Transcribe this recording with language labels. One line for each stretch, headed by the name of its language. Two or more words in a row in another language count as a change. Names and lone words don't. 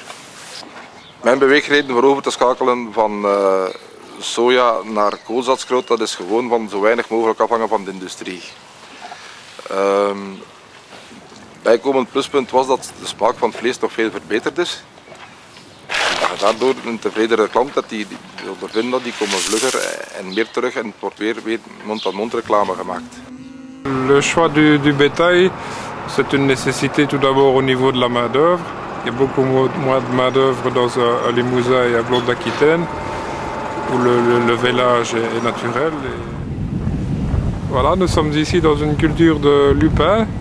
Dutch: Mijn beweegreden voor over te schakelen van soja naar koolzaadskroot, dat is gewoon van zo weinig mogelijk afhangen van de industrie. Bijkomend pluspunt was dat de smaak van het vlees toch veel verbeterd is. Daardoor een tevredere klant dat die ondervinden dat die komen vlugger en meer terug en het wordt weer mond-aan-mond reclame gemaakt.
French: Le choix du bétail, c'est une nécessité tout d'abord au niveau de la main d'œuvre. Il y a beaucoup moins de main d'œuvre dans un Limousin et un Blonde d'Aquitaine, où le vélage est naturel. Et voilà, nous sommes ici dans une culture de lupin.